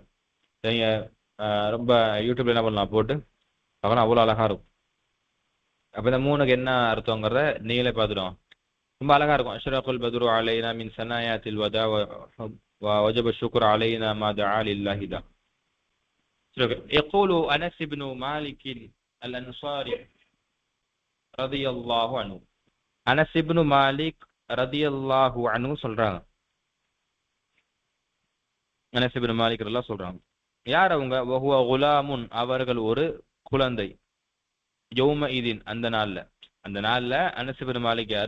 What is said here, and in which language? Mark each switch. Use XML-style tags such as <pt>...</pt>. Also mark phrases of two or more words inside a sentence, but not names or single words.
<ta>நீங்க ரொம்ப யூடியூப்ல என்ன பண்ணலாம் போட்டு பார்க்கலாம், அவ்வளோ அழகா இருக்கும். அப்ப இந்த மூணுக்கு என்ன அர்த்தங்கிறத நீங்களே பார்த்துடும். ரொம்ப அழகா இருக்கும்.</ta> <ar>أشرق البدر علينا من ثنيات الوداع وجب الشكر علينا ما دعا لله داع. يقول أنس بن مالك الأنصاري رضي الله عنه.</ar> <ta>அனஸ் இப்னு மாலிக்</ta> <ar>رضي الله عنه</ar> <ta>சொல்றாங்க. அனஸ் இப்னு மாலிக் ரலியல்லாஹு சொல்றாங்க. யார் அவங்க?</ta> <ar>وهو غلام,</ar> <ta>அவர்கள் ஒரு குழந்தை.</ta> <ar>يومئذ,</ar> <ta>அந்த நாள்ல அனஸ் இப்னு மாலிக் யாரு?</ta>